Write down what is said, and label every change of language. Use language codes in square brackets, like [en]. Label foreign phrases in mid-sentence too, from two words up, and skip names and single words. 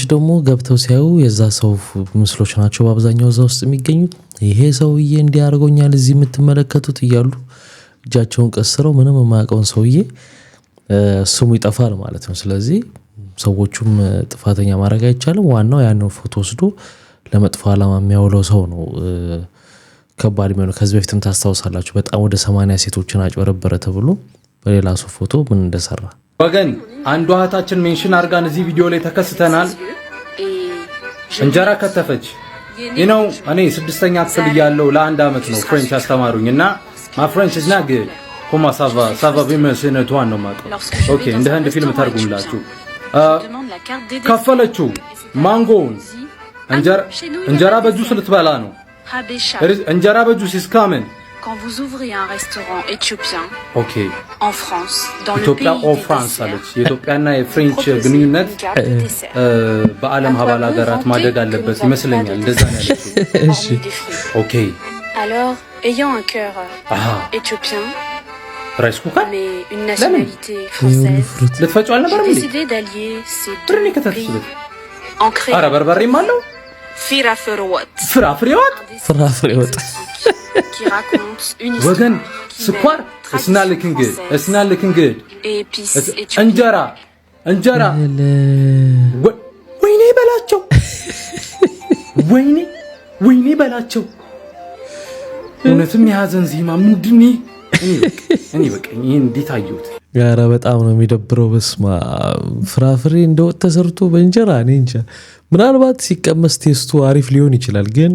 [am] ደግሞ ገብተው ሲያዩ የዛ ሰው ምስሎች ናቸው በአብዛኛው እዛ ውስጥ የሚገኙት። ይሄ ሰውዬ እንዲያርጎኛል እዚህ የምትመለከቱት እያሉ እጃቸውን ቀስረው ምንም የማያውቀውን ሰውዬ ስሙ ይጠፋል ማለት ነው። ስለዚህ ሰዎቹም ጥፋተኛ ማድረግ አይቻልም። ዋናው ያንን ፎቶ ወስዶ ለመጥፎ ዓላማ የሚያውለው ሰው ነው ከባድ የሚሆነው። ከዚህ በፊትም ታስታውሳላችሁ በጣም ወደ 80 ሴቶችን አጭበረበረ ተብሎ በሌላ ሰው ፎቶ ምን እንደሰራ ወገን አንዷ እህታችን ሜንሽን አርጋን እዚህ ቪዲዮ ላይ ተከስተናል። እንጀራ ከተፈች ነው። እኔ 6ኛ ክፍል እያለሁ ለ1 አመት ነው ፍሬንች አስተማሩኝና ማ ፍሬንች [en] is not good [fr] comment ça va bien c'est nettoie [am] ነው ማለት ኦኬ እንደ ህንድ ፊልም ተርጉምላችሁ ከፈለችው ማንጎውን እንጀራ በጁስ ልትበላ ነው። እንጀራ በጁስ ሲስካመን [fr] Quand vous ouvrez un restaurant éthiopien en France, dans le pays des France, [am] የኢትዮጵያና የፍሬንች ግንኙነት በዓለም ሀባል ሀገራት ማደግ አለበት ይመስለኛል። እንደዛ ነው ያለችው። እሺ ኦኬ [fr] Alors, ayant un cœur éthiopien, mais une nationalité française, j'ai décidé d'allier ces deux pays en créant [am] ኧረ በርበሬም አለው ፍራፍሬወጥ [fr] qui raconte une [am] ወገን ስኳር [en] it's not looking good [am] እንጀራ ወይኔ በላቸው ወይኔ በላቸው እውነትም የሀዘን ዜማ ምንድን እኔ በቃ ይሄን እንዴት አየሁት? ኧረ በጣም ነው የሚደብረው። በስማ ፍራፍሬ እንደወጥ ተሰርቶ በእንጀራ እኔ እንጃ። ምናልባት ሲቀመስ ቴስቱ አሪፍ ሊሆን ይችላል ግን